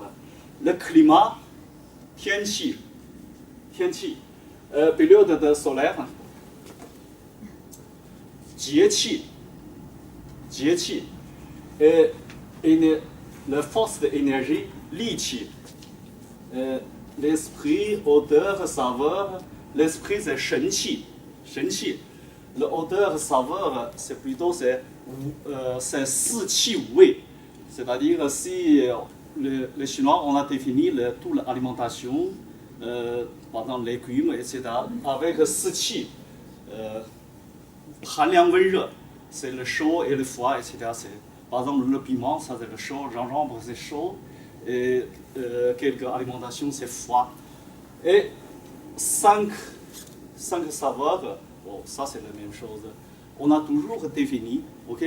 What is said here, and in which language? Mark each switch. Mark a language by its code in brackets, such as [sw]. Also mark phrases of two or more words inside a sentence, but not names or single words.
[fr] Le climat. 天气 période de solaire, 节气 et la force de l'énergie, [zh] 力气 [fr] l'esprit, odeur, saveur, l'esprit c'est 神气 l'odeur, saveur, c'est plutôt c'est [zh] 四气五味 [fr] c'est-à-dire si les Chinois, on a défini toute l'alimentation, par exemple légumes, etc., avec [zh] 四气, 寒凉温热, [fr] c'est le chaud et le froid, etc. Par exemple, le piment, ça c'est le chaud, gingembre c'est chaud, et quelques alimentations c'est froid. Et 5 saveurs, bon, ça c'est la même chose. On a toujours défini, ok?